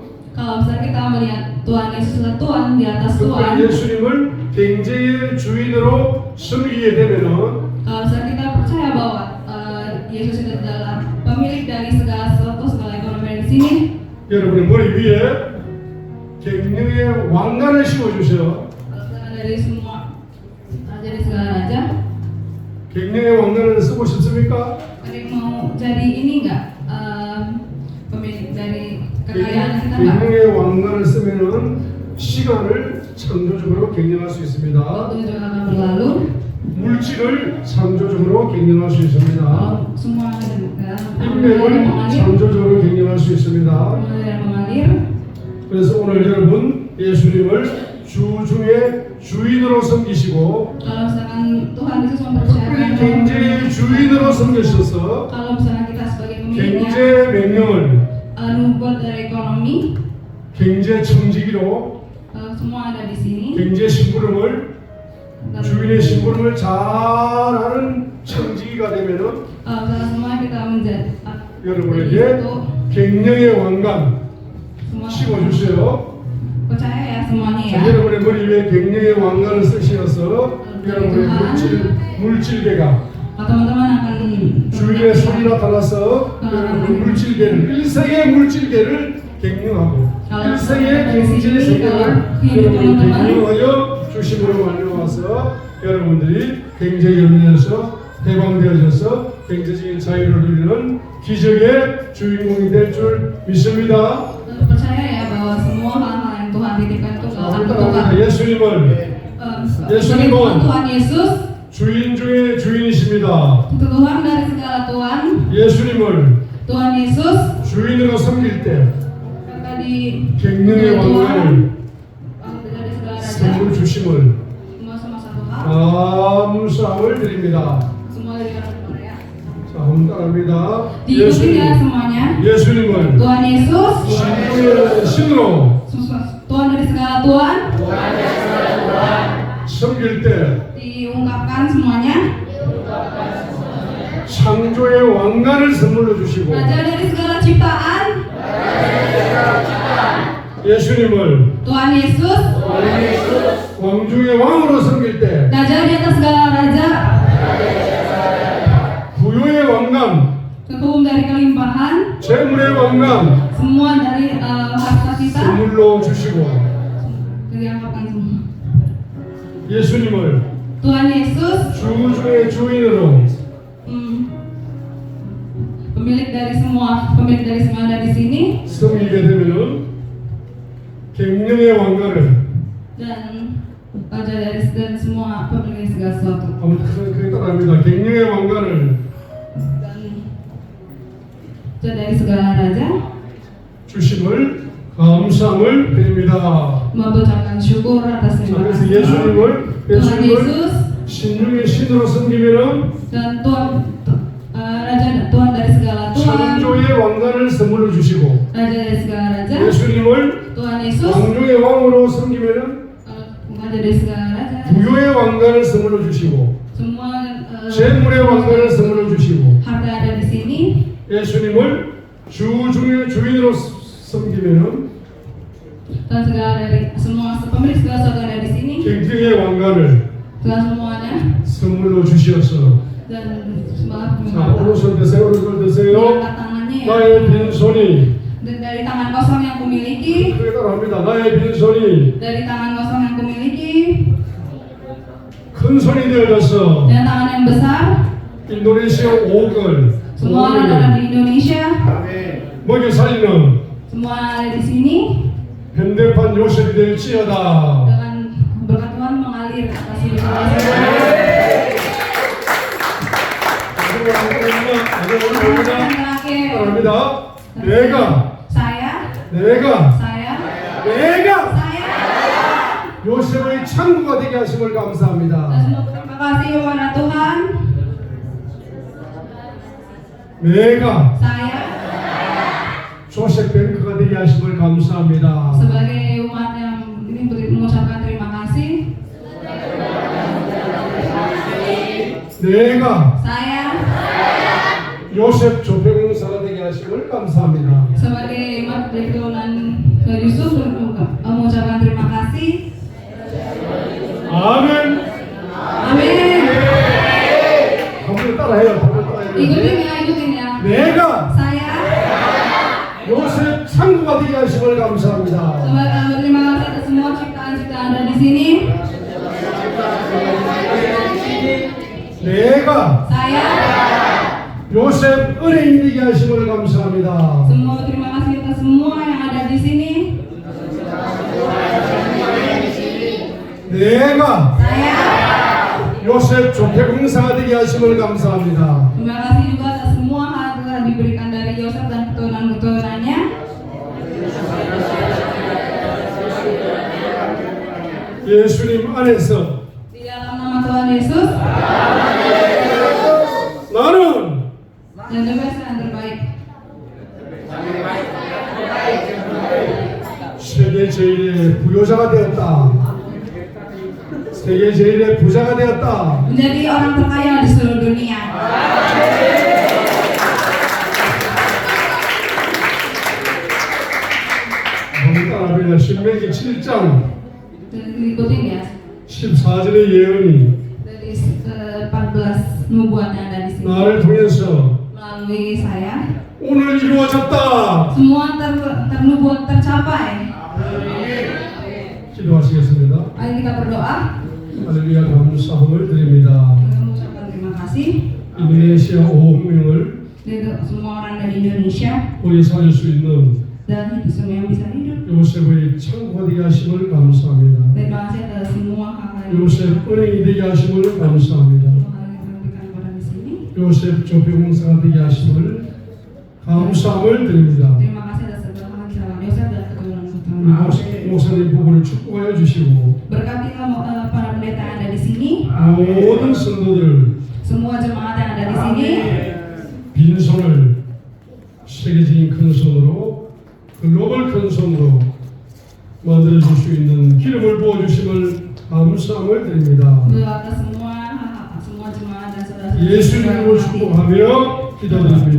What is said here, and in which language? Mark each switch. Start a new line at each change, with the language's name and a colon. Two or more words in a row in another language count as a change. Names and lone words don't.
Indonesian: kalau misalnya kita melihat Tuhan Yesus adalah Tuhan di atas
Korean: 그때
Indonesian: Tuhan,
Korean: 예수님을 경제의 주인으로 섬기게 되면
Indonesian: kalau misalnya kita percaya bahwa Yesus itu adalah pemilik dari segala sesuatu, segala ekonomi di sini,
Korean: 여러분의 머리 위에 경영의 왕관을 씌워주세요.
Indonesian: kalau misalkan dari semua raja dari segala raja,
Korean: 경영의 왕관을 쓰고 싶습니까?
Indonesian: ada yang mau jadi ini enggak pemilik dari kekayaan kita enggak?
Korean: 경영의 왕관을 쓰면은 시간을 창조적으로 경영할 수 있습니다.
Indonesian: Waktu juga akan berlalu.
Korean: 물질을 창조적으로 경영할 수 있습니다.
Indonesian: Kalau semua ada
Korean: 인맥을
Indonesian: mengalir,
Korean: 창조적으로 경영할 수 있습니다.
Indonesian: mengalir.
Korean: 그래서 오늘 여러분 예수님을 주 중에 주인으로 섬기시고
Indonesian: Kalau misalkan Tuhan Yesus
Korean: 특별히
Indonesian: mempercayakan
Korean: 경제의 주인으로 섬기셔서
Indonesian: kalau misalkan kita sebagai pemiliknya
Korean: 경제 명령을
Indonesian: membuat dari ekonomi,
Korean: 경제 청지기로
Indonesian: kalau semua ada di sini,
Korean: 경제 심부름을
Indonesian: dan
Korean: 주인의 심부름을 잘하는 청지기가 되면은
Indonesian: kalau misalkan semua kita menjadi
Korean: 여러분에게
Indonesian: itu
Korean: 경영의 왕관
Indonesian: semua
Korean: 씌워주세요.
Indonesian: percaya ya semuanya
Korean: 자,
Indonesian: ya.
Korean: 여러분의 머리 위에 경영의 왕관을 쓰셔서 여러분의 물질계가
Indonesian: Teman-teman akan
Korean: 주인의 손이 나타나서 여러분의 물질계를 일생의 물질계를 경영하고 일생의 경제 세계를 여러분이 경영하여 주심으로 말려와서 여러분들이 경제 연민에서 해방되어져서 경제적인 자유를 누리는 기적의 주인공이 될 줄 믿습니다.
Indonesian: percaya ya bahwa semua hal-hal yang Tuhan titipkan itu nggak akan bertukar.
Korean: 따라합니다. 예수님을
Indonesian: Sebagai Tuhan Yesus,
Korean: 주인 중에 주인이십니다.
Indonesian: Tuhan dari segala Tuhan,
Korean: 예수님을
Indonesian: Tuhan Yesus
Korean: 주인으로 섬길 때
Indonesian: kata di
Korean: 경영의 왕관을
Indonesian: dari segala raja,
Korean: 선물 주심을
Indonesian: semua sama satu hal,
Korean: 감사함을 드립니다.
Indonesian: semua dari orang Korea.
Korean: 자, 한번 따라합니다.
Indonesian: Diikuti ya semuanya.
Korean: 예수님을
Indonesian: Tuhan Yesus,
Korean: 신의 신으로
Indonesian: Tuhan dari segala Tuhan,
Korean: 섬길 때
Indonesian: diungkapkan semuanya.
Korean: 창조의 왕관을 선물로 주시고
Indonesian: Raja dari segala ciptaan,
Korean: 예수님을
Indonesian: Tuhan Yesus,
Korean: 왕중의 왕으로 섬길 때
Indonesian: Raja di atas segala raja,
Korean: 부요의 왕관,
Indonesian: kekebun dari kelimpahan,
Korean: 재물의 왕관
Indonesian: semua dari harta kita
Korean: 선물로 주시고
Indonesian: diangkatkan semua.
Korean: 예수님을
Indonesian: Tuhan Yesus,
Korean: 주 중의 주인으로
Indonesian: pemilik dari semua ada di sini,
Korean: 섬기게 되면은 경영의 왕관을
Indonesian: dan raja dari semua pemilik segala sesuatu.
Korean: 한번 크게 따라합니다. 경영의 왕관을
Indonesian: Dan raja dari segala raja
Korean: 주심을 감사함을 드립니다.
Indonesian: mengucapkan syukur atas
Korean: 자,
Indonesian: terima
Korean: 그래서
Indonesian: kasih.
Korean: 예수님을
Indonesian: Tuhan Yesus
Korean: 신중의 신으로 섬기면은
Indonesian: dan raja Tuhan dari segala Tuhan,
Korean: 창조의 왕관을 선물로 주시고
Indonesian: raja dari segala raja,
Korean: 예수님을
Indonesian: Tuhan Yesus,
Korean: 왕중의 왕으로 섬기면은
Indonesian: raja dari segala raja,
Korean: 부요의 왕관을 선물로 주시고
Indonesian: semua
Korean: 재물의 왕관을 선물로 주시고
Indonesian: harta ada di sini,
Korean: 예수님을 주 중의 주인으로 섬기면은
Indonesian: dan segala dari semua pemilik segala sesuatu ada di sini,
Korean: 경영의 왕관을
Indonesian: segala semuanya,
Korean: 선물로 주시어서
Indonesian: dan semua
Korean: 자 오른손 드세요 오른손 드세요
Indonesian: diangkat tangannya ya.
Korean: 나의 빈손이
Indonesian: Dan dari tangan kosong yang kumiliki,
Korean: 크게 따라합니다 나의 빈손이
Indonesian: dari tangan kosong yang kumiliki,
Korean: 큰 손이 되어져서
Indonesian: dan tangan yang besar,
Korean: 인도네시아 5억을
Indonesian: semua ada di Indonesia,
Korean: 먹여 살리는
Indonesian: semua ada di sini,
Korean: 현대판 요셉이 될지어다.
Indonesian: dengan berkat Tuhan mengalir atas hidup kita.
Korean: 마지막으로
Indonesian: Yang terakhir,
Korean: 따라합니다. 내가
Indonesian: saya
Korean: 내가
Indonesian: saya
Korean: 요셉의 창구가 되게 하심을 감사합니다.
Indonesian: terima kasih kepada Tuhan.
Korean: 내가
Indonesian: Saya
Korean: 조셉 뱅크가 되게 하심을 감사합니다.
Indonesian: sebagai umat yang ini mengucapkan terima kasih.
Korean: 내가
Indonesian: Saya
Korean: 요셉 조폐공사가 되게 하심을 감사합니다.
Indonesian: sebagai umat dari keturunan Yusuf mengucapkan terima kasih.
Korean: 아멘.
Indonesian: Amin.
Korean: 한번 따라해요.
Indonesian: Ikutin ya.
Korean: 내가
Indonesian: Saya
Korean: 요셉 창구가 되게 하심을 감사합니다.
Indonesian: berterima kasih atas semua ciptaan-ciptaan ada di sini.
Korean: 내가
Indonesian: Saya
Korean: 요셉 은행이 되게 하심을 감사합니다.
Indonesian: semua terima kasih atas semua yang ada di sini.
Korean: 내가
Indonesian: Saya
Korean: 요셉 조폐공사가 되게 하심을 감사합니다.
Indonesian: terima kasih juga atas semua hal yang telah diberikan dari Yosef dan keturunan-keturunannya.
Korean: 예수님 안에서
Indonesian: Di dalam nama Tuhan Yesus
Korean: 나는
Indonesian: dan juga yang terbaik.
Korean: 세계 제일의 부요자가 되었다. 세계 제일의 부자가 되었다.
Indonesian: Menjadi orang terkaya di seluruh dunia.
Korean: 한번 따라합니다. 신명기 7장
Indonesian: Dan ikutin ya
Korean: 14절의 예언이
Indonesian: dari 14 nubuat yang ada di sini.
Korean: 나를 통해서
Indonesian: Melalui saya
Korean: 오늘 이루어졌다.
Indonesian: semua ternubuat tercapai.
Korean: 기도하시겠습니다.
Indonesian: Ayo kita berdoa.
Korean: 할렐루야 감사함을 드립니다.
Indonesian: Kita mengucapkan terima kasih
Korean: 인도네시아 5혁명을
Indonesian: untuk semua orang dari Indonesia
Korean: 오래 살릴 수 있는
Indonesian: dan itu semua yang bisa hidup.
Korean: 요셉의 창고가 되게 하심을 감사합니다.
Indonesian: Terima kasih atas semua hal yang
Korean: 요셉 은행이 되게 하심을 감사합니다.
Indonesian: diperhatikan kepada di sini.
Korean: 요셉 조폐공사가 되게 하심을 감사함을 드립니다.
Indonesian: Terima kasih atas segala hal kesalahan Yosef dan keturunan-keturunan.
Korean: 목사님 부부를 축복하여 주시고
Indonesian: Berkatilah para pendeta yang ada di sini,
Korean: 모든 성도들
Indonesian: semua jemaat yang ada di sini.
Korean: 빈손을 세계적인 큰 손으로 글로벌 큰 손으로 만들어 줄 수 있는 기름을 부어 주심을 감사함을 드립니다.
Indonesian: Atas semua jemaat dan saudara-saudara.
Korean: 예수 이름으로 축복하며 기도드립니다.